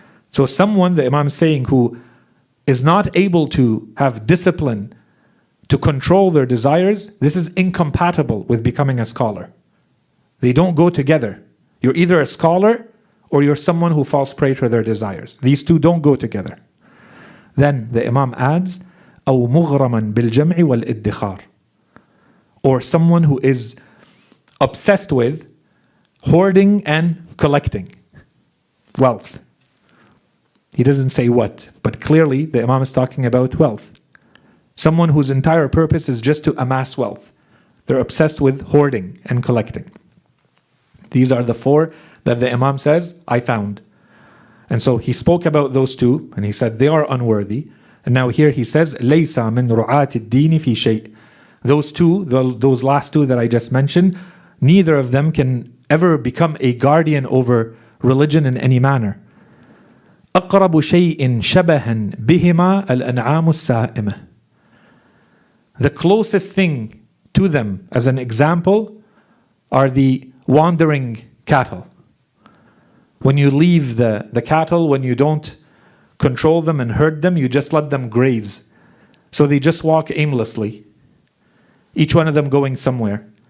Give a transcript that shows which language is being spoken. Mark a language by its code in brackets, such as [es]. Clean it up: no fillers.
[en] So someone, the Imam is saying, who is not able to have discipline to control their desires, this is incompatible with becoming a scholar. They don't go together. You're either a scholar or you're someone who falls prey to their desires. These two don't go together. Then the Imam adds, [ar] أو مغرما بالجمع والادخار. [en] Or someone who is obsessed with hoarding and collecting wealth. He doesn't say what, but clearly the Imam is talking about wealth. Someone whose entire purpose is just to amass wealth. They're obsessed with hoarding and collecting. These are the four that the Imam says, I found. And so he spoke about those two, and he said they are unworthy. And now here he says, [ar] لَيْسَ مِنْ رُعَاةِ الدِّينِ فِي شَيْءٍ. [en] Those two, those last two that I just mentioned, neither of them can ever become a guardian over religion in any manner. [ar] أقرب شيء شبها بهما الأنعام السائمة. [en] The closest thing to them as an example are the wandering cattle. When you leave the cattle, when you don't control them and herd them, you just let them graze. So they just walk aimlessly, each one of them going somewhere.